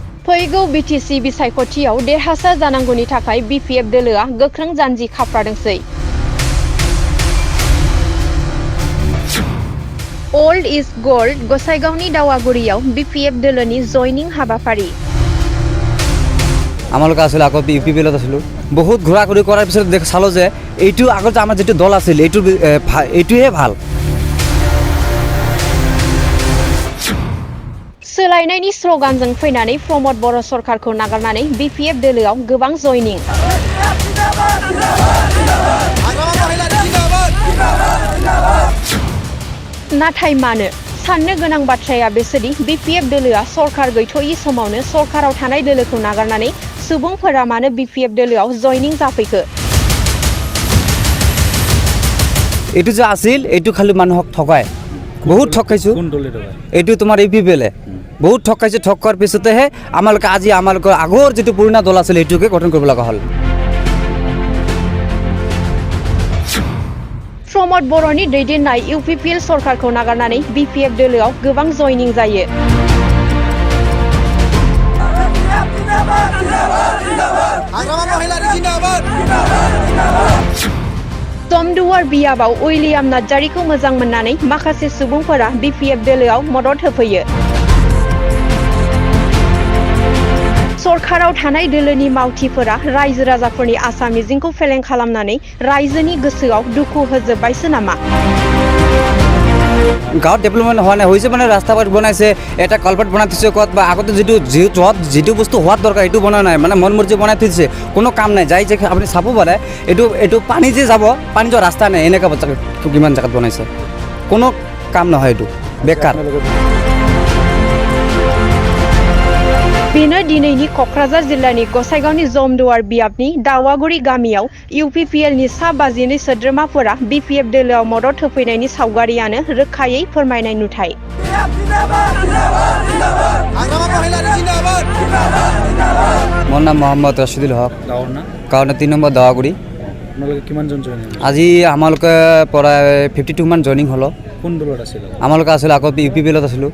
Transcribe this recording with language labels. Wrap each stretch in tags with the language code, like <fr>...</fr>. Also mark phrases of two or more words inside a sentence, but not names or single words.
<brx>फैगौ बिटिसि बिसायख'थियाव देरहासार जानांगौनि थाखाय बिपिएफ दोलोआ गोख्रों जानजि खाफ्रादोंसै।</brx> <en>old is gold</en> <brx>गसाइगावनि दावागुरियाव बिपिएफ दोलोनि जयनिं हाबाफारि।</brx> <as>আমালোকে আসলে আগত ইউপিপিএলত আছিলোঁ বহুত ঘূৰা ঘূৰি কৰাৰ পিছত চালোঁ যে এইটো আগত আমাৰ যিটো দল আছিল এইটোহে ভাল।</as> <brx>सोलायनायनि स्ल'गानजों फैनानै प्रमद बर' सरकारखौ नागारनानै बिपिएफ दोलोआव गोबां जयनिं। नाथाय मानो साननो गोनां बाथ्राया बेसोदि बिपिएफ दोलोआ सरकार गैथ'यै समावनो सरकाराव थानाय दोलोखौ नागारनानै सुबुंफोरा मानो बिपिएफ दोलोआव जयनिं जाफैखो।</brx> <as>এইটো যে আছিল এইটো খালি মানুহক ঠকায় বহুত ঠকাইছোঁ। এইটো তোমাৰ UPPL বহুত ঠকাইছে। ঠকাৰ পিছতেহে আমালোকে আজি আমালোকৰ আগৰ যিটো পুৰণা দল আছিল এইটোকে গঠন কৰিব লগা হ'ল।</as> <brx>प्रमद बर'नि दैदेननाय UPPL सरकारखौ नागारनानै बिपिएफ दोलोआव गोबां जयनिं जायो। जमदुवार बियाबाव उइलियाम नार्जारिखौ मोजां मोननानै माखासे सुबुंफोरा बिपिएफ दोलोआव मदद होफैयो। सरकाराव थानाय दोलोनि मावथिफोरा रायजो राजाफोरनि आसा मिजिंखौ फेलें खालामनानै रायजोनि गोसोआव दुखु होजोब्बायसो नामा।</brx> <as>গাঁৱত ডেভেলপমেণ্ট হোৱা নাই হৈছে মানে ৰাস্তা ঘাট বনাইছে এটা কালভাৰ্ট বনাই থৈছে ক'ত বা আগতে যিটো বস্তু হোৱাত দৰকাৰ এইটো বনোৱা নাই মানে মন মৰ্জি বনাই থৈছে কোনো কাম নাই যাই যে আপুনি চাব পাৰে এইটো পানী যে যাব পানী যোৱা ৰাস্তা নাই এনেকুৱা কিমান জেগাত বনাইছে কোনো কাম নহয় এইটো বেকাৰ।</as> <brx>बेनो दिनैनि क'क्राझार जिल्लानि गसाइगावनि जमदुवार बियाबनि दावागुरि गामियाव UPPLनि सा 52 सोद्रोमाफोरा बिपिएफ दोलोआव मदद होफैनायनि सावगारियानो रोखायै फोरमायनाय नुथाय।</brx> <as>মোৰ নাম মোহাম্মদ ৰচিদুল হক গাঁৱৰ 3 নম্বৰ দাৱাগুৰি। আজি আমালোকে প্ৰায় 52 মান জইনিং হ'ল। কোন দলত আছিল? আমালোকে আসলে আগত UPPLত আছিলোঁ</as>